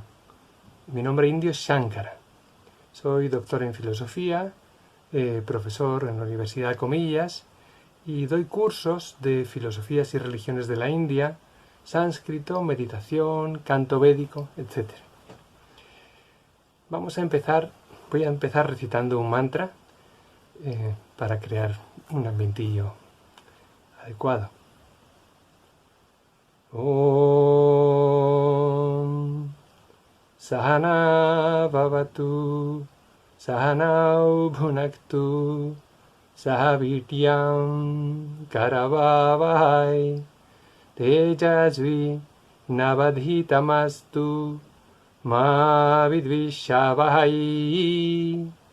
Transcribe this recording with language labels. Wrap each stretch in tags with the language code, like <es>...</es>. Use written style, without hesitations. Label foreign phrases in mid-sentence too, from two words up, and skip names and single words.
<es>Mi nombre indio es Shankara. Soy doctor en filosofía, profesor en la Universidad de Comillas y doy cursos de filosofías y religiones de la India, sánscrito, meditación, canto védico, etc. Voy a empezar recitando un mantra para crear un ambientillo adecuado.</es> <sa>ॐ सह नाववतु सह नौ भुनक्तु सहवीर्यं करवावहै तेजस्वि नावधीतमस्तु मा विद्विषावहै.</sa>